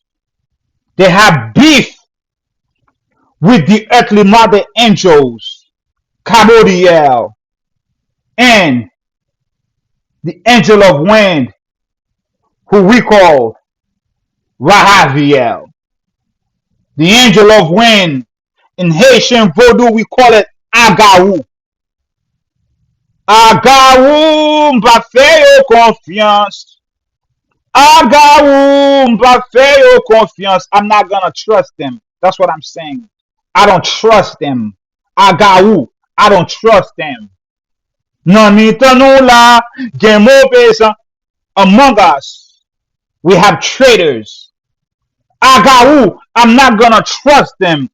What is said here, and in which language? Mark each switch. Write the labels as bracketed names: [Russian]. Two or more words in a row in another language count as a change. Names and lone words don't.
[English] They have beef with the earthly mother angels, Kabodiel, and the angel of wind, who we call Rahaviel. The angel of wind, in Haitian Vodou, we call it Agaou. [Haitian Creole] Agaou, mpa fe yo confiance. Agaou, mpa fe yo confiance. [English] I'm not gonna trust them. That's what I'm saying. I don't trust them. Agaou, I don't trust them. [Haitian Creole] Non ni tanou la, gen mauvais [English] among us. We have traitors. Agaou, I'm not gonna trust them.